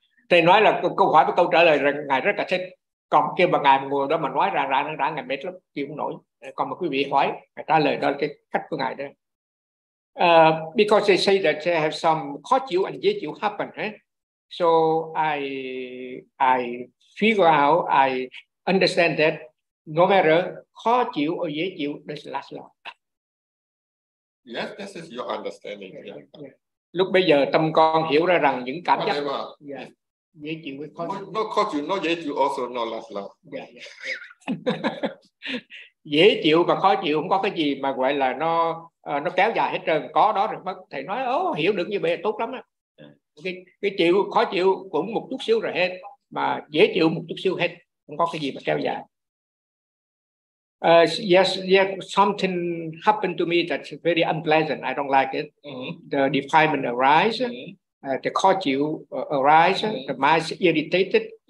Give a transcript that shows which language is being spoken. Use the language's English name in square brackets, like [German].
[Vietnamese] Thầy nói là câu hỏi với câu trả lời rằng ngài rất là thích. Còn kêu mà ngài ngồi đó mà nói ra ngài mệt lắm, chịu không nổi. Còn mà quý vị hỏi, ngài trả lời đó là cái cách của ngài đó. [English] Because they say that they have some [Vietnamese] khó chịu [English] and [Vietnamese] dễ chịu [English] happen, eh? So I figure out, I understand that no matter [Vietnamese] khó chịu [English] or [Vietnamese] dễ chịu, [English] this last long. Yes, this is your understanding. Yeah, yeah. Yeah. [Vietnamese] Lúc bây giờ tâm con hiểu ra rằng những cảm giác dễ chịu với khó chịu. [English] Not [Vietnamese] khó chịu, [English] not [Vietnamese] dễ chịu, [English] also not last long. [Vietnamese] Dễ chịu và khó chịu không có cái gì mà gọi là nó kéo dài hết trơn, có đó rồi mất. Thầy nói hiểu được như vậy là tốt lắm á. Cái chịu khó chịu cũng một chút xíu rồi hết, mà dễ chịu một chút xíu hết, không có cái gì mà kéo dài. [English] Yes, something happened to me that's very unpleasant, I don't like it. The defilement arise, the [Vietnamese] khó chịu [English] arise, the mind is irritated.